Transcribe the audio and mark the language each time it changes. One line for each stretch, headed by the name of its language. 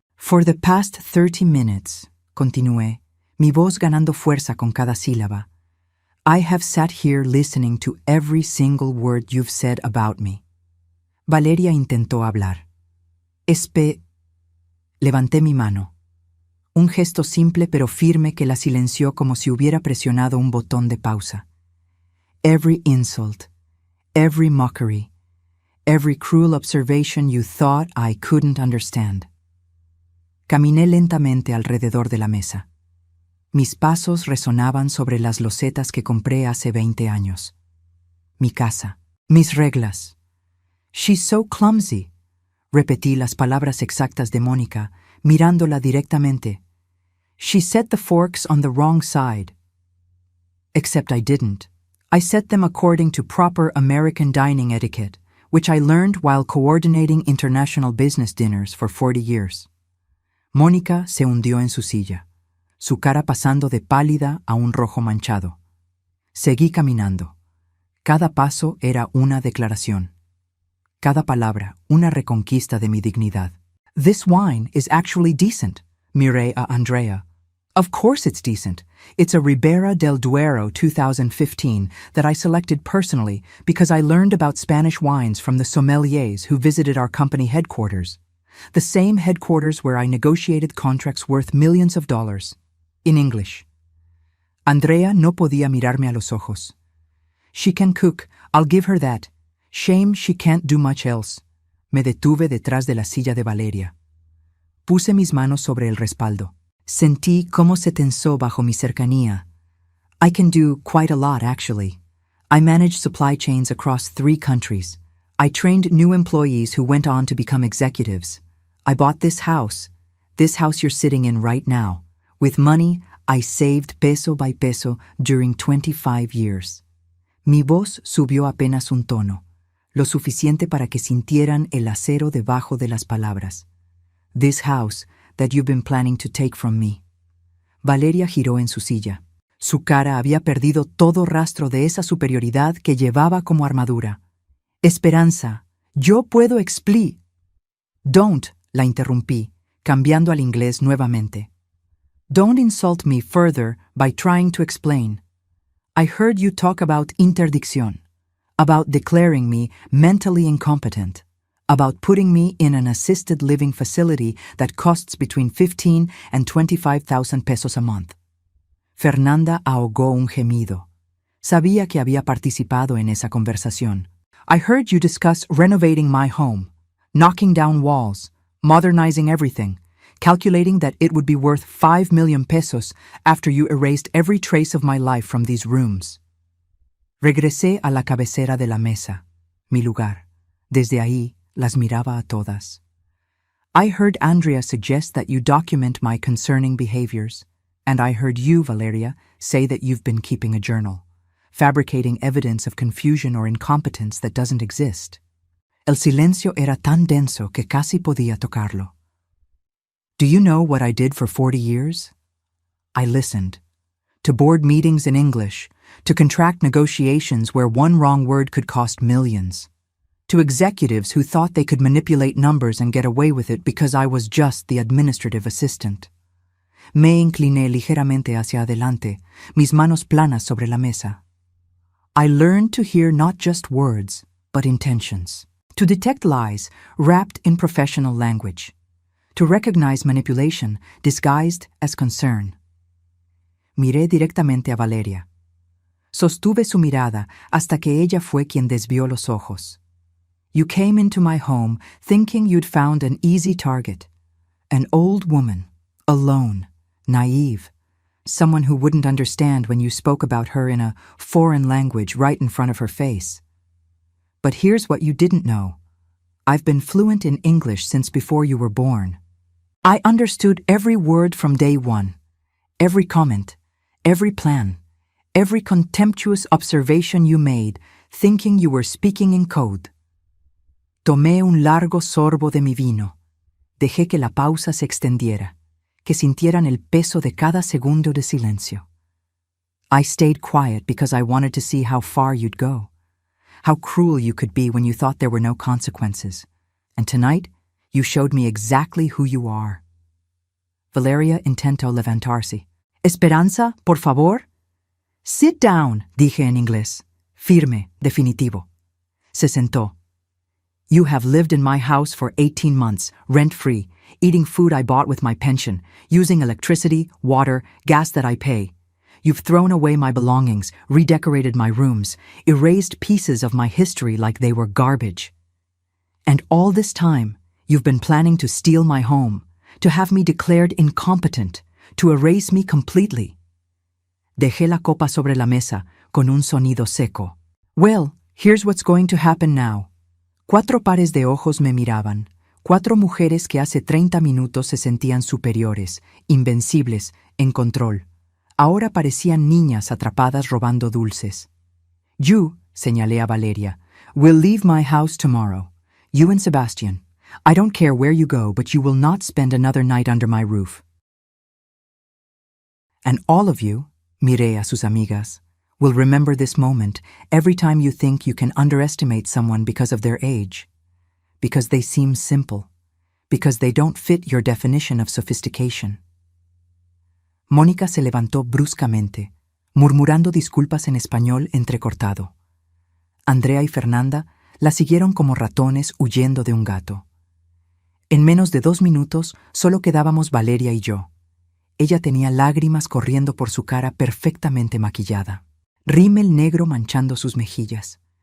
English: For the past 30 minutes,
Spanish: continué, mi voz ganando fuerza con cada sílaba,
English: I have sat here listening to every single word you've said about me.
Spanish: Valeria intentó hablar. Levanté mi mano. Un gesto simple pero firme que la silenció como si hubiera presionado un botón de pausa.
English: Every insult, every mockery, every cruel observation you thought I couldn't understand.
Spanish: Caminé lentamente alrededor de la mesa. Mis pasos resonaban sobre las losetas que compré hace 20 años. Mi casa, mis reglas.
English: She's so clumsy.
Spanish: Repetí las palabras exactas de Mónica, mirándola directamente.
English: She set the forks on the wrong side. Except I didn't. I set them according to proper American dining etiquette, which I learned while coordinating international business dinners for 40 years.
Spanish: Mónica se hundió en su silla, su cara pasando de pálida a un rojo manchado. Seguí caminando. Cada paso era una declaración. Cada palabra, una reconquista de mi dignidad.
English: This wine is actually decent,
Spanish: miré a Andrea.
English: Of course it's decent. It's a Ribera del Duero 2015 that I selected personally because I learned about Spanish wines from the sommeliers who visited our company headquarters. The same headquarters where I negotiated contracts worth millions of dollars. In English.
Spanish: Andrea no podía mirarme a los ojos.
English: She can cook, I'll give her that. Shame she can't do much else.
Spanish: Me detuve detrás de la silla de Valeria. Puse mis manos sobre el respaldo. Sentí cómo se tensó bajo mi cercanía.
English: I can do quite a lot, actually. I manage supply chains across 3 countries. I trained new employees who went on to become executives. I bought this house you're sitting in right now. With money I saved peso by peso during 25 years.
Spanish: Mi voz subió apenas un tono, lo suficiente para que sintieran el acero debajo de las palabras.
English: This house that you've been planning to take from me.
Spanish: Valeria giró en su silla. Su cara había perdido todo rastro de esa superioridad que llevaba como armadura. Esperanza, yo puedo explicar.
English: Don't,
Spanish: la interrumpí, cambiando al inglés nuevamente.
English: Don't insult me further by trying to explain. I heard you talk about interdicción, about declaring me mentally incompetent, about putting me in an assisted living facility that costs between 15 and 25,000 pesos a month.
Spanish: Fernanda ahogó un gemido. Sabía que había participado en esa conversación.
English: I heard you discuss renovating my home, knocking down walls, modernizing everything, calculating that it would be worth 5 million pesos after you erased every trace of my life from these rooms.
Spanish: Regresé a la cabecera de la mesa, mi lugar. Desde ahí las miraba a todas.
English: I heard Andrea suggest that you document my concerning behaviors, and I heard you, Valeria, say that you've been keeping a journal, fabricating evidence of confusion or incompetence that doesn't exist.
Spanish: El silencio era tan denso que casi podía tocarlo.
English: Do you know what I did for 40 years? I listened. To board meetings in English, to contract negotiations where one wrong word could cost millions, to executives who thought they could manipulate numbers and get away with it because I was just the administrative assistant.
Spanish: Me incliné ligeramente hacia adelante, mis manos planas sobre la mesa.
English: I learned to hear not just words, but intentions, to detect lies wrapped in professional language, to recognize manipulation disguised as concern.
Spanish: Miré directamente a Valeria. Sostuve su mirada hasta que ella fue quien desvió los ojos.
English: You came into my home thinking you'd found an easy target, an old woman, alone, naive, someone who wouldn't understand when you spoke about her in a foreign language right in front of her face. But here's what you didn't know. I've been fluent in English since before you were born. I understood every word from day one, every comment, every plan, every contemptuous observation you made, thinking you were speaking in code.
Spanish: Tomé un largo sorbo de mi vino. Dejé que la pausa se extendiera, que sintieran el peso de cada segundo de silencio.
English: I stayed quiet because I wanted to see how far you'd go, how cruel you could be when you thought there were no consequences. And tonight, you showed me exactly who you are.
Spanish: Valeria intentó levantarse. Esperanza, por favor.
English: Sit down,
Spanish: dije en inglés. Firme, definitivo. Se sentó.
English: You have lived in my house for 18 months, rent-free, eating food I bought with my pension, using electricity, water, gas that I pay. You've thrown away my belongings, redecorated my rooms, erased pieces of my history like they were garbage. And all this time, you've been planning to steal my home, to have me declared incompetent, to erase me completely.
Spanish: Dejé la copa sobre la mesa con un sonido seco.
English: Well, here's what's going to happen now.
Spanish: 4 pares de ojos me miraban, 4 mujeres que hace 30 minutos se sentían superiores, invencibles, en control. Ahora parecían niñas atrapadas robando dulces.
English: You,
Spanish: señalé a Valeria,
English: will leave my house tomorrow. You and Sebastian. I don't care where you go, but you will not spend another night under my roof. And all of you,
Spanish: miré a sus amigas,
English: will remember this moment every time you think you can underestimate someone because of their age, because they seem simple, because they don't fit your definition of sophistication.
Spanish: Mónica se levantó bruscamente, murmurando disculpas en español entrecortado. Andrea y Fernanda la siguieron como ratones huyendo de un gato. En menos de 2 minutos solo quedábamos Valeria y yo. Ella tenía lágrimas corriendo por su cara perfectamente maquillada, rímel negro manchando sus mejillas.